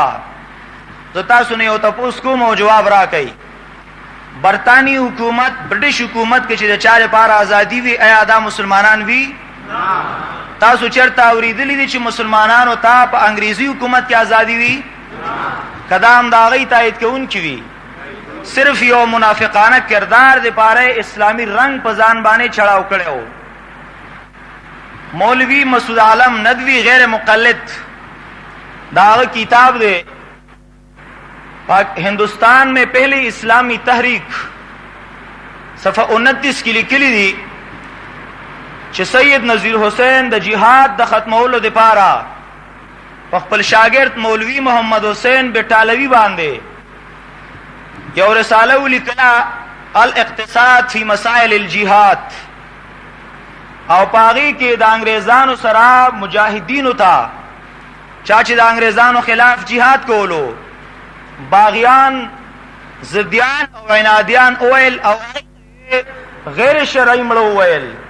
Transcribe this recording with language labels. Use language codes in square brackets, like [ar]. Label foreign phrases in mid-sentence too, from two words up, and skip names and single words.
[ps] زه تاسو نه یو تاسو کوم او جواب راکړئ برطانوي حکومت برټش حکومت کې چې د چا لپاره ازادي وي آیا دا مسلمانان وي؟ تاسو چرته اوریدلی دي چې مسلمانانو ته په انګریزي حکومت کې ازادي وي؟ قدم دا غي تایید کوونکی وي صرف یو منافقانه کردار د پاره اسلامی رنگ په ځان باندې چړاو کړو. مولوی مسعود عالم ندوی غیر مقلد داغ کتاب دے ہندوستان میں پہلی اسلامی تحریک صفحہ 29 کی لکلی دی چې سید نذیر حسین د جہاد د ختمولو د پاره په خپل شاګرد مولوی محمد حسین بټالوی باندې یو رساله ولیکله الاقتصاد فی مسائل الجهاد او پاغي کې د انګريزانو سره مجاهدینو ته چا چې د انګريزانو خلاف jihad کولو باغیان زدیان او عنادیان اویل او غیر شرعي مړو ویل.